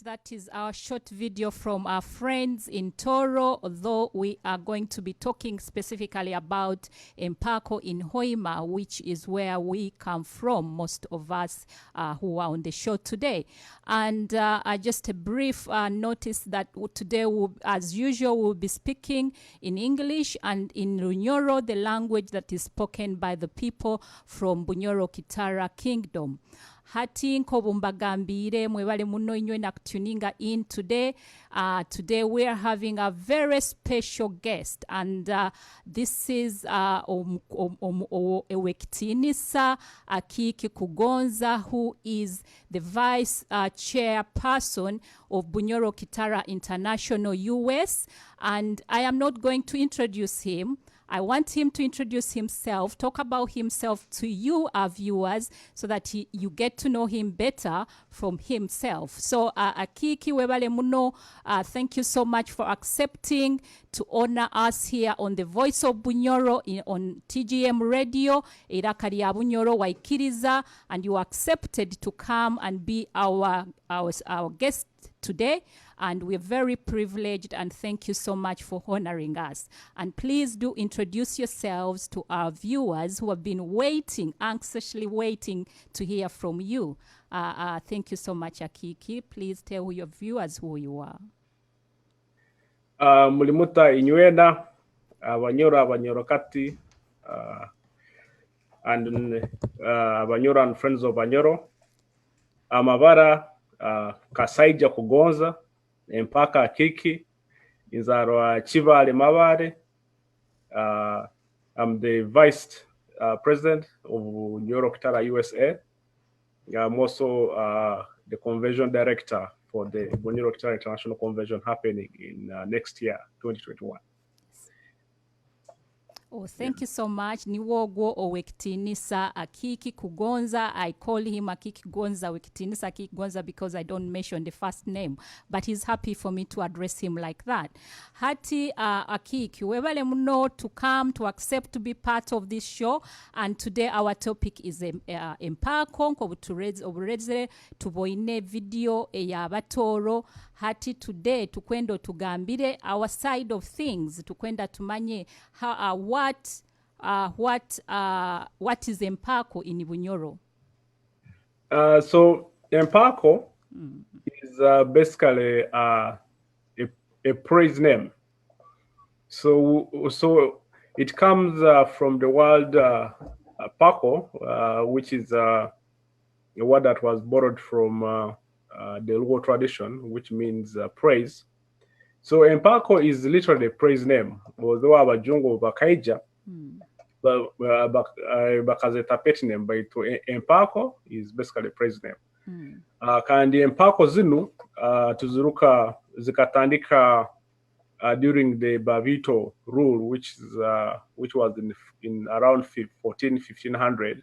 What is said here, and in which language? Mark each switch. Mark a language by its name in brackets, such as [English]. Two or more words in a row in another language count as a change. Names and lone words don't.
[English] That is our short video from our friends in Toro, although we are going to be talking specifically about Empaako in Hoima, which is where we come from, most of us who are on the show today. And just a brief notice that today, as usual, we'll be speaking in English and in Runyoro, the language that is spoken by the people from Bunyoro-Kitara Kingdom. [Nyoro] Hati nkobumbagambire mwebale muno inywe na tuninga [English] in today. Today we are having a very special guest, and this is Ewekitinisa Akiiki Kugonza, who is the vice chairperson of Bunyoro-Kitara International US. And I am not going to introduce him. I want him to introduce himself, talk about himself to you, our viewers, so that you get to know him better from himself. So, [Nyoro] Akiiki webale muno, [English] thank you so much for accepting to honor us here on the Voice of Bunyoro on TGM Radio, [Nyoro] Irakari ya Bunyoro waikiriza, [English] and you accepted to come and be our guest today. And we're very privileged, and thank you so much for honoring us. And please do introduce yourselves to our viewers who have been waiting, anxiously waiting to hear from you. Thank you so much, Akiiki. Please tell your viewers who you are. [Nyoro] Mulimuta inywena, Banyoro, Banyoro-Kati, [English] and Banyoro and friends of Banyoro. [Nyoro] Amabara, Kasaija Kugonza, Empaako Akiiki, Inzaro Chivale Mabare. [English] I'm the vice president of Bunyoro-Kitara USA. I'm also the convention director for the Bunyoro-Kitara International Convention happening in next year, 2021. Oh, thank you so much. [Nyoro] Niwogo Ewekitinisa Akiiki Kugonza. [English] I call him Akiiki Kugonza, Ewekitinisa Akiiki Kugonza, because I don't mention the first name. But he's happy for me to address him like that. Hati Akiiki, [Nyoro] webale muno [English] to come to accept to be part of this show. And today our topic is Empaako. [Nyoro] Obureze tuboine video ya Batooro. [English] Hati today [Nyoro] tukwendo tugambire [English] our side of things. [Nyoro] Tukwenda tumanye [English] what is Empaako in Bunyoro? So Empaako is basically a praise name. So it comes from the word Pako, which is a word that was borrowed from the Luo tradition, which means praise. So Empaako is literally a praise name, although [Nyoro] abajungu bakaija bakazeta [English] pet name, but Empaako is basically a praise name. [Nyoro] Kandi Empaako zinu tuzuruka zikatandika [English] during the Biito rule, which was in around [Nyoro] 1500.